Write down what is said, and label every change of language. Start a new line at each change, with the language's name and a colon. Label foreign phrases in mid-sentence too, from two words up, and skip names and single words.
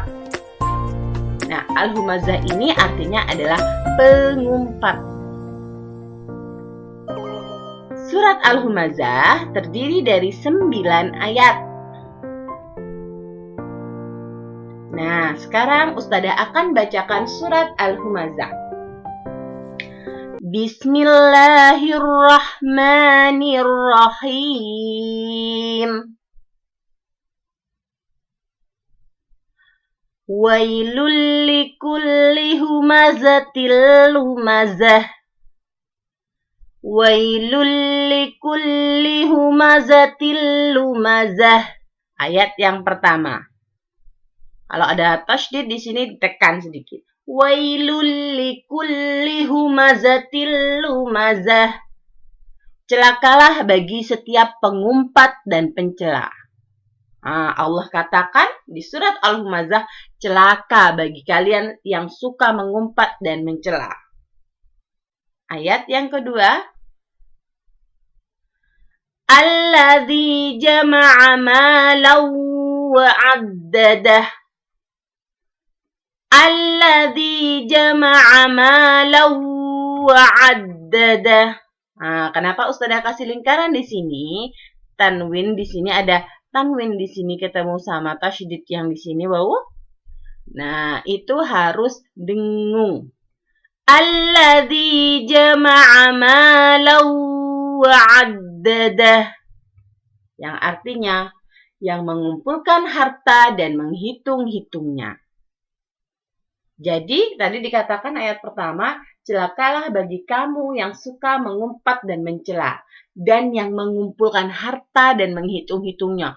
Indonesian: Nah, Al-Humazah ini artinya adalah pengumpat. Surat Al-Humazah terdiri dari 9 ayat. Nah, sekarang Ustadzah akan bacakan surat Al-Humazah.
Arabic: Bismillahirrahmanirrahim. ويل لكل همزة لمزة. ويل لكل همزة لمزة.
Indonesian: Ayat yang pertama. Kalau ada tasydid di sini ditekan sedikit.
Arabic: ويل لكل همزة لمزة.
Indonesian: Celakalah bagi setiap pengumpat dan pencela. Allah katakan di surat Al-Humazah, celaka bagi kalian yang suka mengumpat dan mencela. Ayat yang kedua.
Arabic: الذي جمع مالا وعدده. الذي جمع مالا وعدده.
Indonesian: Nah, kenapa Ustadzah kasih lingkaran di sini? Tanwin di sini ada tanwin di sini ketemu sama tasydid yang di sini wawu. Nah, itu harus dengung.
Arabic: الذي جمع مالا وعدده.
Indonesian: Yang artinya yang mengumpulkan harta dan menghitung-hitungnya. Jadi, tadi dikatakan ayat pertama, celakalah bagi kamu yang suka mengumpat dan mencela, dan yang mengumpulkan harta dan menghitung-hitungnya.